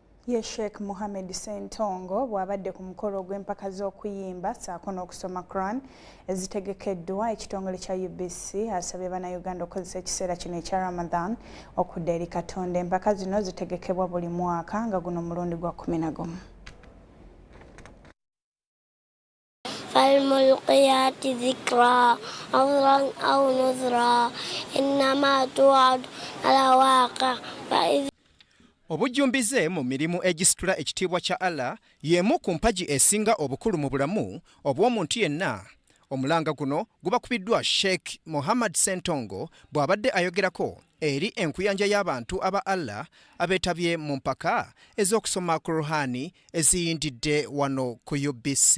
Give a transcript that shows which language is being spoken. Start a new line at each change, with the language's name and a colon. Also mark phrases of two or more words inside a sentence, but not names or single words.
Ganda: ye Sheikh Mohammed Sentongo bw'abadde ku mukolo gw'empaka z'okuyimba ssaako n'okusoma Quran ezitegekeddwa ekitongole kya UBC asabye bannayuganda okukozesa ekiseera kino ekya Ramadan okudda eri Katonda. Empaka zino zitegekebwa buli mwaka nga guno mulundi gwa 11.
Arabic: فالملقيات ذكرى عذرا أو نذرا إنما توعد لواقع فإذ
Ganda: Obujjumbize mu mirimu egisitula ekitiibwa kya Allah y'emu ku mpagi esinga obukulu mu bulamu obw'omuntu yenna. Omulanga guno gubakubiddwa Sheikh Mohammed Sentongo bw'abadde ayogerako eri enkuyanja y'abantu aba Allah abeetabye mu mpaka ez'okusoma Quran eziyindidde wano ku UBC.